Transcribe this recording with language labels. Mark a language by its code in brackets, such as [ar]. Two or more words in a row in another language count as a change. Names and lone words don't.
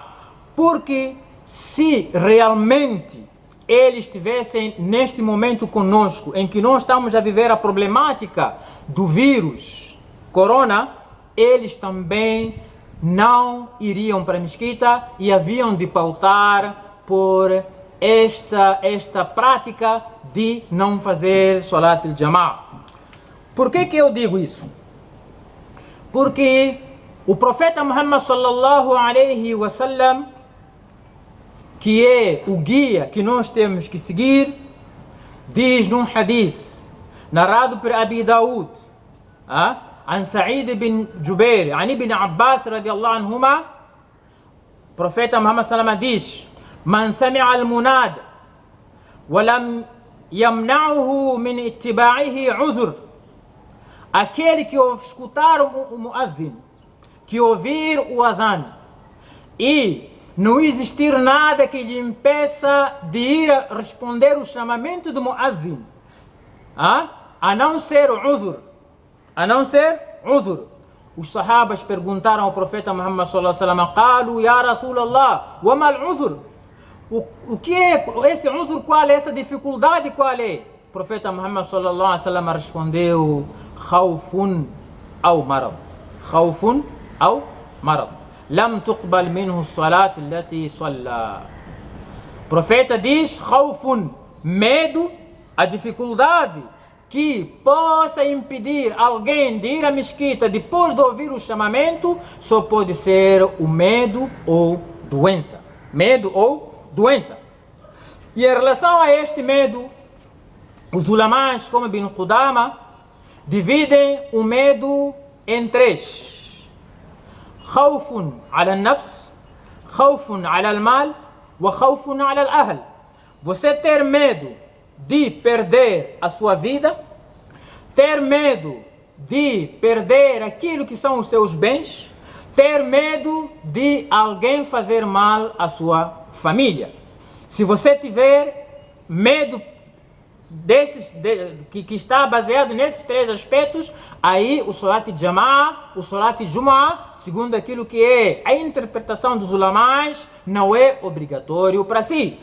[pt] Porque se realmente eles estivessem neste momento conosco, em que nós estamos a viver a problemática do vírus Corona, eles também não iriam para a mesquita e haviam de pautar por esta prática de não fazer [ar] صلاة الجماعة. [pt] Por que eu digo isso? Porque o profeta Muhammad [ar] صلى الله عليه وسلم, [pt] que é o guia que nós temos que seguir, diz num hadith narrado por Abi Daud, [ar] عن سعيد بن جبير عن ابن عباس رضي الله عنهما, profeta Muhammad صلى الله عليه وسلم diz: من سمع المناد ولم يمنعه من اتباعه عذر. [pt] Aquele que escutar o muadhin, que ouvir o adhan, e não existir nada que lhe impeça de ir a responder o chamamento do muadhin, a não ser o udhur, a não ser udhur. Os sahabas perguntaram ao profeta Muhammad [ar] صلى الله عليه وسلم: قالوا يا رسول الله وما العذر? [pt] O que é esse udhur? Qual é essa dificuldade? Qual é? O profeta Muhammad [ar] صلى الله عليه وسلم [pt] respondeu: [ar] خوف أو مرض. خوف أو مرض. لم تقبل منه الصلاة التي صلى. [pt] O profeta diz: خوف, medo, a dificuldade que possa impedir alguém de ir à mesquita depois de ouvir o chamamento, só pode ser o medo ou doença. Medo ou doença. E em relação a este medo, os ulamás, como Ibn Qudama, dividem o medo em três: [ar] خوف على النفس, خوف على المال, وخوف على الأهل. [pt] Você ter medo de perder a sua vida, ter medo de perder aquilo que são os seus bens, ter medo de alguém fazer mal à sua família. Se você tiver medo que está baseado nesses três aspectos, aí o [ar] صلاة الجماعة, [pt] o [ar] صلاة الجمعة, [pt] segundo aquilo que é a interpretação dos ulamás, não é obrigatório para si.